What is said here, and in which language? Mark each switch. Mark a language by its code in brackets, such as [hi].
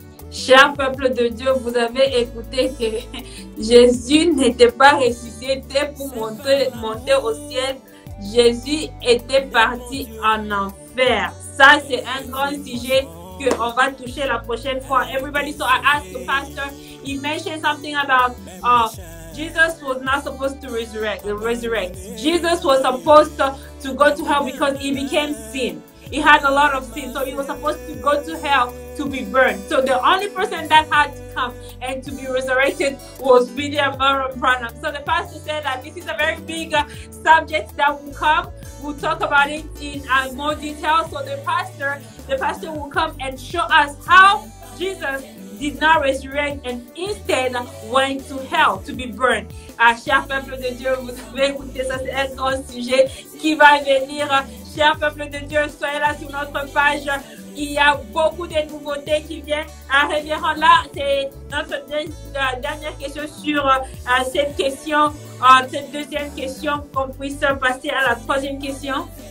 [fr] Cher peuple de Dieu, vous avez écouté que Jésus n'était pas ressuscité pour monter au ciel. Jésus était parti en enfer. Ça, c'est un grand sujet qu'on va toucher la prochaine fois. [en] Everybody, so I asked the pastor, he mentioned something about Jesus was not supposed to resurrect. Jesus was supposed to go to hell because he became sin. He had a lot of sin, so he was supposed to go to hell to be burned. So the only person that had to come and to be resurrected was William Branham. So the pastor said that this is a very big subject that will come. We'll talk about it in more detail. So the pastor will come and show us how Jesus did not resurrect and instead went to hell to be burned. [fr] Cher peuple de Dieu, vous avez écouté ça, c'est un grand sujet qui va venir. Cher peuple de Dieu, soyez là sur notre page. Il y a beaucoup de nouveautés qui viennent. Révérend, là, c'est notre dernière question sur cette question, cette deuxième question, qu'on puisse passer à la troisième question.